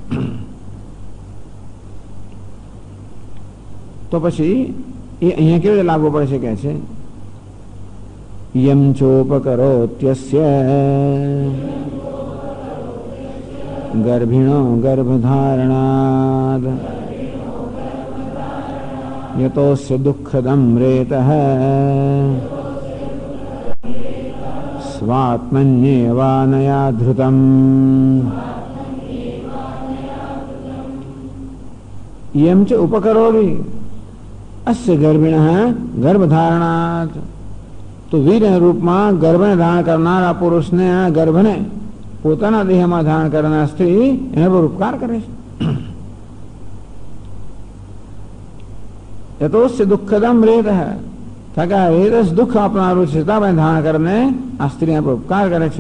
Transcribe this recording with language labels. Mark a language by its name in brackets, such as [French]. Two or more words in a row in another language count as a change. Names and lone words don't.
[Gujarati] તો પછી એ અહીંયા કેવી રીતે લાગુ પડે છે કે છે [Sanskrit] यम चोपकरोत्यस्य गर्भिणो गर्भधारणाद यतोस्य दुःखदं रेतः स्वात्मन्येवानया धृतम्। यं च उपकरोति अस्य गर्भिणः गर्भधारणात्। [Gujarati] તો વીર रूपમાં ગર્ભને ધારણ કરનારા પુરુષને આ ગર્ભને પોતાના દેહમાં ધારણ કરનાર સ્ત્રી એના પર ઉપકાર કરે છે. [Sanskrit] यतोस्य दुःखदम रेतः, [Gujarati] રેતસ દુઃખ આપનારું છે છતાં ધારણ કરીને આ સ્ત્રી પર ઉપકાર કરે છે.